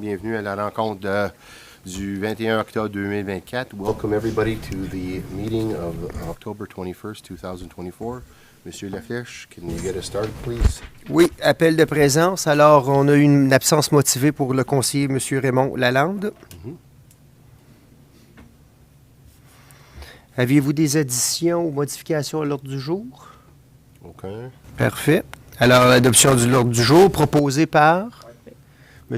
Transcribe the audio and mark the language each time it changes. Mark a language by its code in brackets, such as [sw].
[fr] Bienvenue à la rencontre du 21 octobre 2024. [en] Welcome everybody to the meeting of October 21st, 2024. Monsieur Laflèche, can you get us started, please? [fr] Oui, appel de présence. Alors, on a eu une absence motivée pour le conseiller M. Raymond Lalande. Aviez-vous des additions ou modifications à l'ordre du jour? Aucun. Parfait. Alors, l'adoption de l'ordre du jour proposée par M.